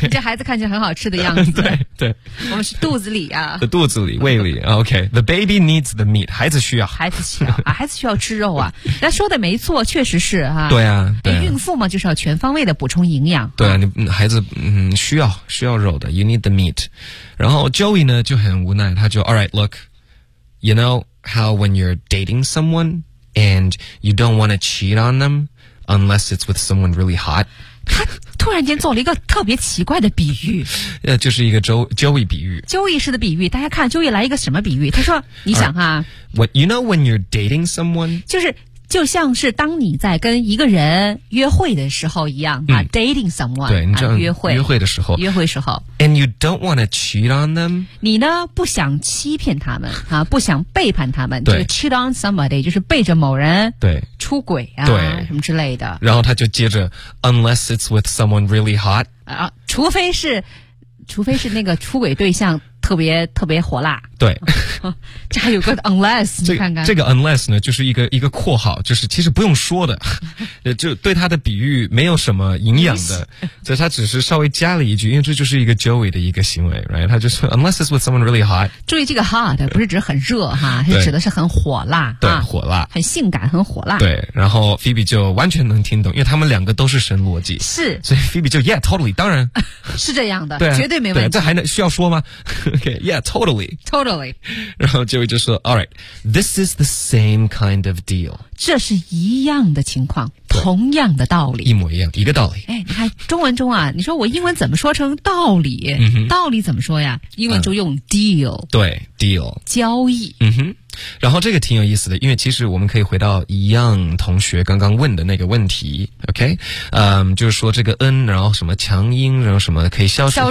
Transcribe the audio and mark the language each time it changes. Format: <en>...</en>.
<zh>这孩子看起来很好吃的样子，对，我们是肚子里啊，的肚子里胃里 ，</zh> <en>OK，the、okay, baby needs the meat，</en> <zh>孩子需要、啊、孩子需要吃肉啊，那说的没错，确实是哈、啊，对啊，对啊，孕妇嘛就是要全方位的补充营养，对啊，你孩子需要肉的 ，</zh> <en>you need the meat。</en> <zh>然后 Joey 呢就很无奈，他就</zh> <en>All right, look, you know how when you're dating someone and you don't want to cheat on them unless it's with someone really hot?</en> <zh>他突然间做了一个特别奇怪的比喻，就是一个 Joey 比喻。 Joey 式的比喻，大家看 Joey 来一个什么比喻？他说：“你想哈</zh> <en>，What you know when you're dating someone?</en> <zh>就像是当你在跟一个人约会的时候一样、嗯、啊 ，</zh> <en>dating someone，</en> <zh>对，你知道、啊、约会的时候</zh> <en>，and you don't want to cheat on them，</en> <zh>你呢不想欺骗他们啊，不想背叛他们，对、就是、，</zh> <en>cheat on somebody</en> <zh>就是背着某人，对，出轨啊，对，什么之类的。然后他就接着</zh> <en>，unless it's with someone really hot，</en> <zh>啊，除非是那个出轨对象。特别特别火辣，对，这还有个 unless， 你看看这个 unless 呢，就是一个括号，就是其实不用说的，就对他的比喻没有什么营养的，所以他只是稍微加了一句，因为这就是一个 Joey 的一个行为，</zh> <en>right？</en> <zh>他就说</zh> <en>unless it's with someone really hot，</en> <zh>注意这个 hot 不是指很热哈，是指的是很火辣，对，啊、火辣，很性感，很火辣，对。然后 Phoebe 就完全能听懂，因为他们两个都是神逻辑，是，所以 Phoebe 就</zh> <en>yeah totally，</en> <zh>当然是这样的，对、啊，绝对没问题，对，这还能需要说吗？</zh> <en>Okay, yeah, totally. Totally.</en> <zh>然后 Joey 就说</zh> <en>All right, this is the same kind of deal.</en> <zh>这是一样的情况，同样的道理。一模一样，一个道理。哎，你看中文中啊，你说我英文怎么说成道理？嗯、道理怎么说呀？英文就用 deal。对 ，deal。交易。嗯哼。然后这个挺有意思的，因为其实我们可以回到一样同学刚刚问的那个问题 ，OK， 就是说这个 n 然后什么强音，然后什么可以消除</zh>